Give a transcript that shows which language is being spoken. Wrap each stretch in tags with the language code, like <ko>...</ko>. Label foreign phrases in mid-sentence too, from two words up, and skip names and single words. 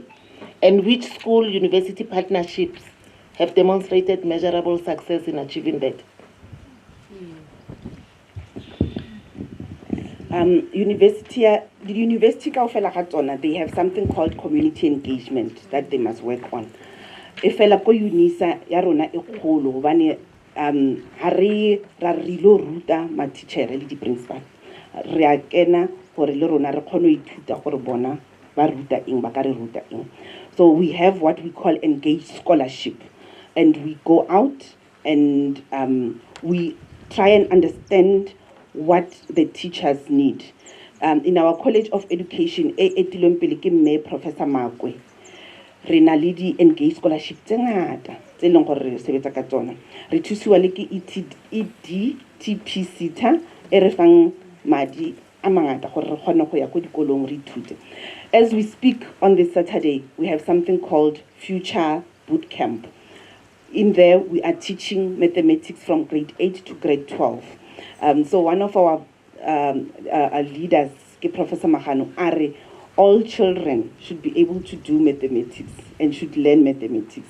<en>And which school-university partnerships have demonstrated measurable success in achieving that? The university they have something called community engagement that they must work on.</en> <tn>If ela ko UNISA ya rona e kgolo hobane ha re ra rilo ruta ma teacher le di principal re a kena gore le rona re kgone go ithuta gore bona ba ruta eng ba ka re ruta eng.</tn> <en>So we have what we call engaged scholarship, and we go out and we try and understand what the teachers need. In our College of Education,</en> <tn>Professor Makwe, re na le di</tn> <en>engaged scholarship</en> <tn>tse ngata tse leng gore re sebetsa ka tsona. Re thusiwa le ke EDTP SETA e re fang madi a mangata gore re kgone go ya ko dikolong re ithute.</tn> <en>As we speak on this Saturday, we have something called Future Boot Camp. In there, we are teaching mathematics from grade 8 to grade 12. So one of our leaders, Professor Mahano, are all children should be able to do mathematics and should learn mathematics.</en>